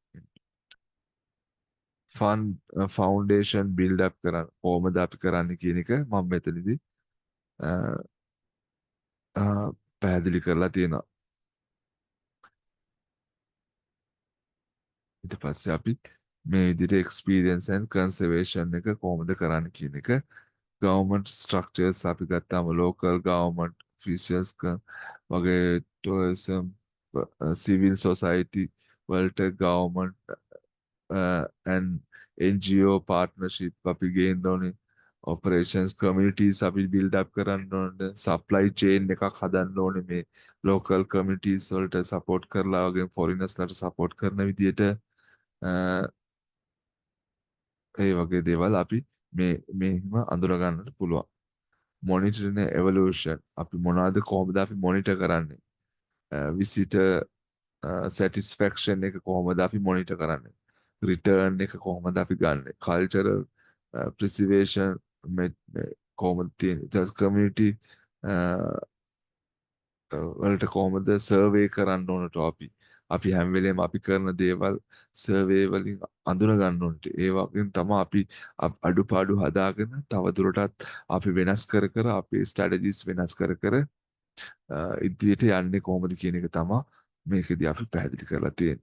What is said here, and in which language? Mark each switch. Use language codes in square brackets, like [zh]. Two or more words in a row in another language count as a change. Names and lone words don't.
[en] foundation build up [si] කරන්න කොහොමද අපි කරන්න කියන එක මම මෙතනදී අ, අ, පැහැදිලි කරලා තියෙනවා. ඊට පස්සේ අපි මේ විදිහට [en] experience and conservation [si] එක කොහොමද කරන්න කියන එක [en] government structures [si] අපි ගත්තාම [en] local government officials [si] වගේ [en] tourism civil society [si] වලට [en] government and NGO partnership [si] අපි ගේන්න ඕනේ. [en] operations communities අපි build up [si] කරන්න ඕනේ. [en] supply chain [si] එකක් හදන්න ඕනේ මේ [en] local communities [si] වලට support කරලා වගේ foreigners ලට support කරන විදිහට ඒ වගේ දේවල් අපි මෙහිම අඳුර ගන්නට පුළුවන්. [en] monitoring evolution [si] අපි මොනවද කොහොමද අපි monitor කරන්නේ? [en] visitor satisfaction [si] එක කොහොමද අපි monitor කරන්නේ? return එක කොහොමද අපි ගන්නෙ? [en] cultural preservation [si] කොහොමද තියෙන්නේ? ඊට community වලට කොහොමද සර්වේ කරන්න ඕනට අපි හැම වෙලේම අපි කරන දේවල් සර්වේ වලින් අඳුන ගන්න ඕනට ඒ වගේම තමයි අපි අඩුපාඩු හදාගෙන තව දුරටත් අපි වෙනස් කර කර අපේ ස්ට්‍රැටජිස් වෙනස් කර කර ඉදිරියට යන්නේ කොහොමද කියන එක තමයි මේකෙදී අපි පැහැදිලි කරලා තියෙන්නේ.